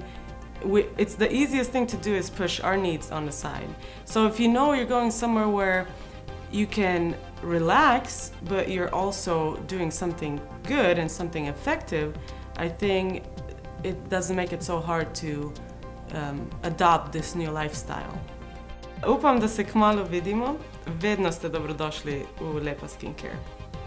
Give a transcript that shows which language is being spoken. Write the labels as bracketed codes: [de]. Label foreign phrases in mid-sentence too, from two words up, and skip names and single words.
[en] It's the easiest thing to do is push our needs on the side. So if you know you're going somewhere where you can relax, but you're also doing something good and something effective, I think it doesn't make it so hard to adopt this new lifestyle. [sl] Upam, da se kmalu vidimo. Vedno ste dobrodošli v Lepa Skincare.